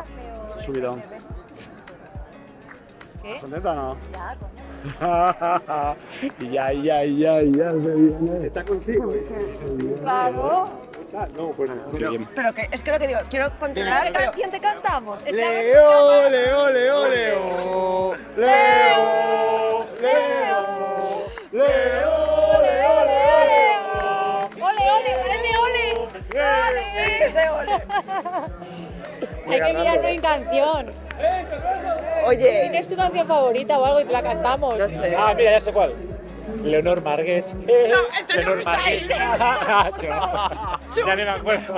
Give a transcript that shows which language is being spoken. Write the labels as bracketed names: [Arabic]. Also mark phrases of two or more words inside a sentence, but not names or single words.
[Spanish] Subidón. ¿Qué? ¿Son 30 o no? Ya. Ya. Está contigo. Vamos. No, pues qué bien. Pero que es que lo que digo, quiero controlar. ¿Qué canción te cantamos? Leo, Leo, Leo, Leo. Leo, Leo. Leo, Leo, Leo. ¡Ole, ole! ¡Parece ole! ¡Ole! Este es de ole. Hay que mirarlo en canción. Oye. ¿Tienes tu canción favorita o algo y te la cantamos? No sé. Ah, mira, ya sé cuál. Leo Margets. No, el Leo está ahí. Ya ni me acuerdo.